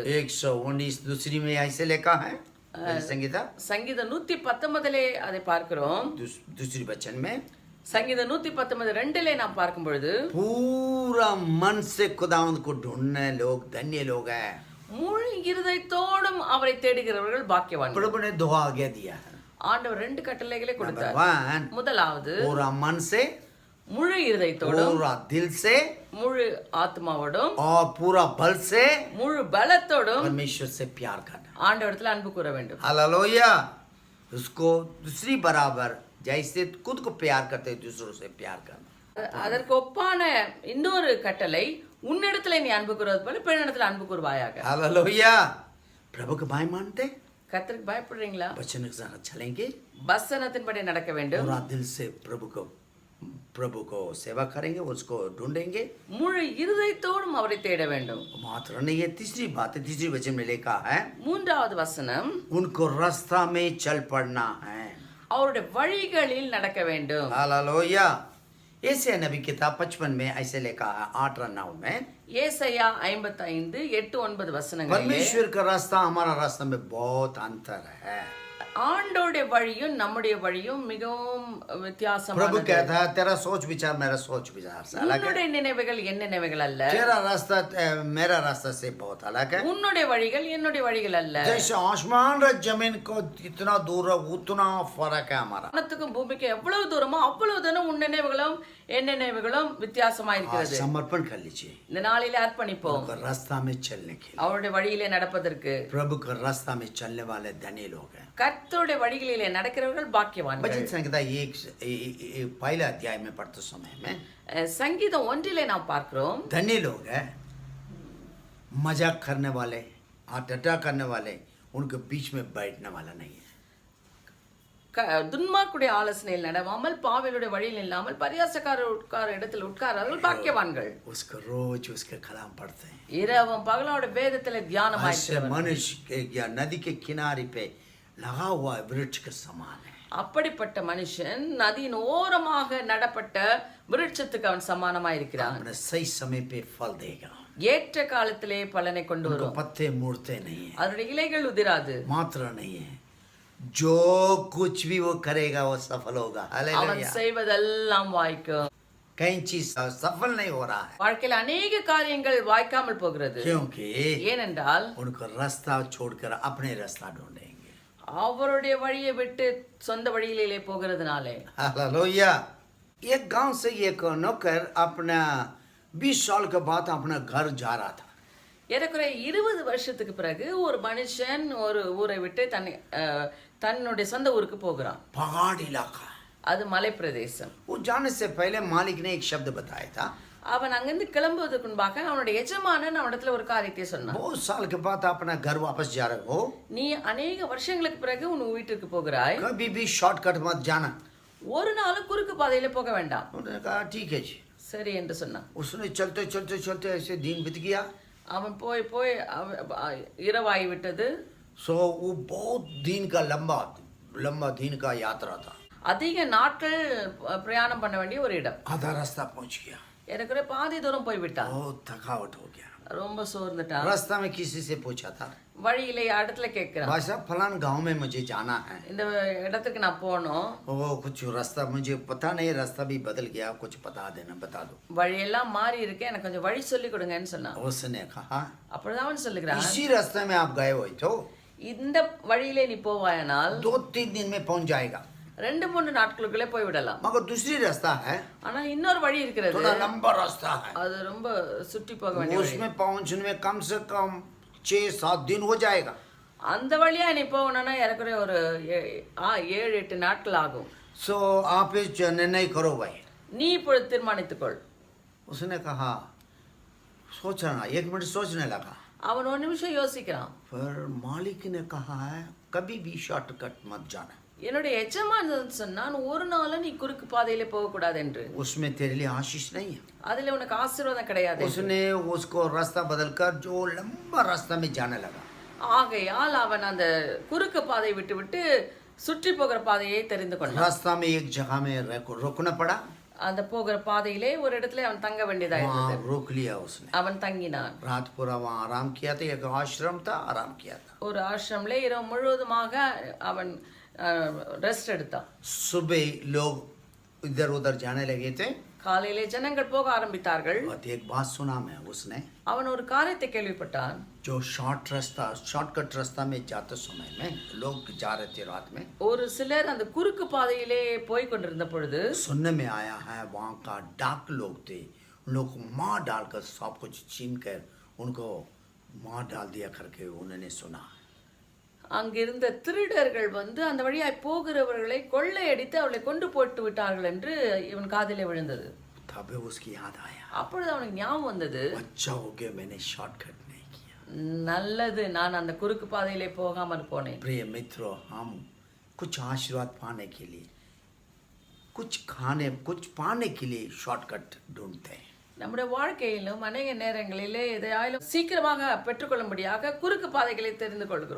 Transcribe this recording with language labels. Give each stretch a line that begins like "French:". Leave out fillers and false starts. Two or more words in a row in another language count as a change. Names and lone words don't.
Hindi: 119 दूसरी में ऐसे लिखा है, संगीता
Tamil: சங்கீதம் 119 அதை பார்க்கிறோம்.
Hindi: दूसरी वचन में
Tamil: சங்கீதம் 119:2 நாம் பார்க்கும் பொழுது
Hindi: पूरा मन से खुदावंद को ढूंढने लोग धन्य लोग हैं।
Tamil: முழு இருதயத்தோடும் அவரை தேடுகிறவர்கள் பாக்கியவான்கள்.
Hindi: प्रभु ने 2 आज्ञा दिया है।
Tamil: ஆண்டவர் 2 கட்டளைகளை
Hindi: नंबर
Tamil: கொடுத்தார். 1, முதலாவது
Hindi: पूरा मन से,
Tamil: முழு இருதயத்தோடும்,
Hindi: पूरा दिल से
Tamil: முழு ஆத்மாவோடும்,
Hindi: और पूरा बल से
Tamil: முழு பலத்தோடும்
Hindi: परमेश्वर से प्यार करना।
Tamil: ஆண்டவரிடத்தில் அன்பு கூற வேண்டும்.
Hindi: हालेलुया, उसको दूसरी बराबर जैसे खुद को प्यार करते दूसरों से प्यार करना।
Tamil: அதற்கு ஒப்பான இன்னொரு கட்டளை, உன்னிடத்துல நீ அன்பு கூறுவது போல பிறனிடத்துல அன்பு கூறுவாயாக.
Hindi: हालेलुया, प्रभु को भय मानते,
Tamil: கர்த்தருக்கு பயப்படுறீங்களா?
Hindi: वचन के साथ चलेंगे,
Tamil: வசனத்தின்படி நடக்க வேண்டும்.
Hindi: पूरा दिल से प्रभु को सेवा करेंगे, उसको ढूंढेंगे,
Tamil: முழு இருதயத்தோடும் அவரை தேட வேண்டும்.
Hindi: मात्र नहीं है। तीसरी बात है, तीसरी वचन में लिखा है,
Tamil: 3வது வசனம்,
Hindi: उनको रास्ता में चल पड़ना है।
Tamil: அவருடைய வழிகளில் நடக்க வேண்டும்.
Hindi: हालेलुया, ऐसे नबी किताब 55 में ऐसे लिखा है, 8 और 9 में,
Tamil: ஏசாயா 55 8 9 வசனங்களிலே
Hindi: परमेश्वर का रास्ता हमारा रास्ता में बहुत अंतर है।
Tamil: ஆண்டோடைய வழியும் நம்முடைய வழியும் மிகவும்
Hindi: प्रभु
Tamil: வித்தியாசமானது.
Hindi: कहता है, तेरा सोच विचार मेरा सोच विचार से अलग है,
Tamil: உன்னுடைய நினைவுகள் என் நினைவுகள் அல்ல,
Hindi: तेरा रास्ता मेरा रास्ता से बहुत अलग है।
Tamil: உன்னுடைய வழிகள் என்னுடைய வழிகள் அல்ல.
Hindi: जैसे आसमान और जमीन को इतना दूर है उतना फर्क है हमारा।
Tamil: வானத்துக்கும் பூமிக்கும் எவ்வளவு தூரமோ அவ்வளவு தூரம் உன் நினைவுகளும் என் நினைவுகளும் வித்தியாசமா
Hindi: आज
Tamil: இருக்கிறது.
Hindi: समर्पण कर लीजिए,
Tamil: இந்த நாளிலே அர்ப்பணிப்போம்
Hindi: प्रभु का रास्ता में चलने के लिए।
Tamil: அவருடைய வழியிலே நடப்பதற்கு.
Hindi: प्रभु का रास्ता में चलने वाले धनी लोग हैं।
Tamil: கர்த்தருடைய வழிகளிலே நடக்கிறவர்கள் பாக்கியவான்கள்.
Hindi: भजन संहिता 1 पहले अध्याय में पढ़ते समय में
Tamil: சங்கீதம் 1 நாம் பார்க்கிறோம்,
Hindi: धनी लोग हैं, मजाक करने वाले, ठाट्टा करने वाले, उनके बीच में बैठने वाला नहीं है।
Tamil: துன்மார்க்குடைய ஆலோசனையில் நடவாமல் பாவிகளுடைய வழியில் இல்லாமல் பரியாசக்காரர் உட்கார இடத்தில் உட்காரார்கள் பாக்கியவான்கள்.
Hindi: उसको रोज उसके कलाम पढ़ते हैं.
Tamil: இரவும் பகலோட வேதத்தில் தியானமாய்
Hindi: ऐसे मनुष्य के या नदी के किनारे पे लगा हुआ वृक्ष के समान है.
Tamil: அப்படிப்பட்ட மனுஷன் நதியின் ஓரமாக நடப்பட்ட விருட்சத்துக்கு அவன் சமானமாய் இருக்கிறான்.
Hindi: अपने सही समय पे फल देगा.
Tamil: ஏற்ற காலத்திலே பலனை கொண்டு
Hindi: उनको
Tamil: வரும்.
Hindi: पत्ते मुड़ते नहीं है.
Tamil: அதனுடைய இலைகள் உதிராது.
Hindi: मात्र नहीं है, जो कुछ भी वो करेगा वो सफल होगा.
Tamil: அவன்
Hindi: हालेलुया.
Tamil: செய்வதெல்லாம் வாய்க்கும்.
Hindi: कहीं चीज सफल नहीं हो रहा है
Tamil: வாழ்க்கையில் अनेक காரியங்கள் வாய்க்காமல் போகிறது.
Hindi: क्योंकि
Tamil: ஏனென்றால்
Hindi: उनको रास्ता छोड़कर अपने रास्ता ढूंढेंगे.
Tamil: அவருடைய வழியை விட்டு சொந்த வழியிலே போகிறதுனாலே.
Hindi: हालेलुया. एक गांव से एक नौकर अपना 20 साल के बाद अपना घर जा रहा था.
Tamil: ஏறக்குறைய 20 வருஷத்துக்கு பிறகு ஒரு மனுஷன் ஒரு ஊரை விட்டு தன்னுடைய சொந்த ஊருக்கு போகிறான்.
Hindi: पहाड़ इलाका.
Tamil: அது மலை பிரதேசம்.
Hindi: वो जाने से पहले मालिक ने एक शब्द बताया था.
Tamil: அவன் அங்கிருந்து கிளம்புவதற்கு முன்பாக அவனுடைய எஜமானன் அவனிடத்துல ஒரு காரியத்தை சொன்னான்.
Hindi: बहुत साल के बाद अपना घर वापस जा रहे हो,
Tamil: நீ अनेक வருஷங்களுக்கு பிறகு உன் வீட்டுக்கு போகிறாய்.
Hindi: कभी भी शॉर्टकट मत जाना.
Tamil: ஒரு நாளும் குறுக்கு பாதையில போக வேண்டாம்.
Hindi: उन्होंने कहा ठीक है जी.
Tamil: சரி என்று சொன்னான்.
Hindi: उसने चलते चलते चलते ऐसे दिन बीत गया.
Tamil: அவன் போய் போய் இரவாகி விட்டது.
Hindi: सो वो बहुत दिन का लंबा दिन का यात्रा था.
Tamil: அதிக நாட்கள் பிரயாணம் பண்ண வேண்டிய ஒரு இடம்.
Hindi: आधा रास्ता पहुंच गया.
Tamil: ஏறக்குறைய பாதி தூரம் போய் விட்டான்.
Hindi: बहुत थकावट हो गया.
Tamil: ரொம்ப சோர்ந்துட்டான்.
Hindi: रास्ता में किसी से पूछा था,
Tamil: வழியிலே இடத்துல கேட்கிறான்,
Hindi: भाई साहब फलान गांव में मुझे जाना है.
Tamil: இந்த இடத்துக்கு நான் போகணும்,
Hindi: वो कुछ रास्ता मुझे पता नहीं, रास्ता भी बदल गया, कुछ बता देना, बता दो.
Tamil: வழியெல்லாம் மாறி இருக்கேன், எனக்கு கொஞ்சம் வழி சொல்லி கொடுங்கன்னு சொன்னான்.
Hindi: उसने कहा
Tamil: அப்பொழுது அவன் சொல்லுகிறான்,
Hindi: इसी रास्ते में आप गए हुए तो
Tamil: இந்த வழியிலே நீ போவாயனால்
Hindi: 2-3 दिन में पहुंच जाएगा.
Tamil: 2-3 நாட்களுக்குள்ளே போய் விடலாம்.
Hindi: मगर दूसरी रास्ता है,
Tamil: ஆனா இன்னொரு வழி இருக்கிறது.
Hindi: थोड़ा लंबा रास्ता है.
Tamil: அது ரொம்ப சுற்றி போக வேண்டிய வழி.
Hindi: उसमें पहुंचने में कम से कम 6-7 दिन हो जाएगा.
Tamil: அந்த வழியா நீ போகணும்னா ஏறக்குறைய ஒரு 7-8 நாட்கள் ஆகும்.
Hindi: सो आप इस निर्णय करो भाई.
Tamil: நீ இப்பொழுது தீர்மானித்துக்கொள்.
Hindi: उसने कहा सोचना, 1 मिनट सोचने लगा.
Tamil: அவன் ஒரு நிமிஷம் யோசிக்கிறான்.
Hindi: फिर मालिक ने कहा है कभी भी शॉर्टकट मत जाना.
Tamil: என்னுடைய எஜமானன் சொன்னான், ஒரு நாளும் நீ குறுக்கு பாதையிலே போகக்கூடாது என்று.
Hindi: उसमें तेरे लिए आशीष नहीं है.
Tamil: அதுல உனக்கு ஆசீர்வாதம் கிடையாது.
Hindi: उसने उसको रास्ता बदलकर जो लंबा रास्ता में जाने लगा.
Tamil: ஆகையால் அவன் அந்த குறுக்கு பாதையை விட்டு சுற்றி போகிற பாதையை தெரிந்து கொண்டான்.
Hindi: रास्ता में एक जगह में रुकना पड़ा.
Tamil: அந்த போகிற பாதையிலே ஒரு இடத்துல அவன் தங்க வேண்டியதா இருந்தது.
Hindi: वहाँ रोक लिया उसने.
Tamil: அவன் தங்கினான்.
Hindi: रात पूरा वहाँ आराम किया था. एक आश्रम था, आराम किया था.
Tamil: ஒரு ஆசிரமிலே இரவு முழுவதுமாக அவன் ரெஸ்ட் எடுத்தான்.
Hindi: सुबह लोग इधर उधर जाने लगे थे.
Tamil: காலையிலே ஜனங்கள் போக ஆரம்பித்தார்கள்.
Hindi: एक बात सुना मैं, उसने
Tamil: அவன் ஒரு காரியத்தை கேள்விப்பட்டான்.
Hindi: जो शॉर्टकट रास्ता में जाते समय में लोग जा रहे थे रात में,
Tamil: ஒரு சிலர் அந்த குறுக்கு பாதையிலே போய் கொண்டிருந்த பொழுது
Hindi: सुनने में आया है वहाँ का डाक लोग थे, उन लोग को मार डालकर सब कुछ छीन कर उनको मार डाल दिया करके उन्होंने सुना.
Tamil: அங்கிருந்த திருடர்கள் வந்து அந்த வழியாய் போகிறவர்களை கொள்ளையடித்து அவளை கொண்டு போட்டு விட்டார்கள் என்று இவன் காதிலே விழுந்தது.
Hindi: तब उसकी याद आया,
Tamil: அப்பொழுது அவனுக்கு ஞாபகம் வந்தது,
Hindi: अच्छा हो गया मैंने शॉर्टकट नहीं किया.
Tamil: நல்லது நான் அந்த குறுக்கு பாதையிலே போகாமல் போனேன்.
Hindi: प्रिय मित्रों, हम कुछ आशीर्वाद पाने के लिए, कुछ पाने के लिए शॉर्टकट ढूंढते हैं.
Tamil: நம்முடைய வாழ்க்கையிலும் अनेक நேரங்களிலே எதையாயிலும் சீக்கிரமாக பெற்றுக்கொள்ளும்படியாக குறுக்கு பாதைகளை தெரிந்து கொள்கிறோம்.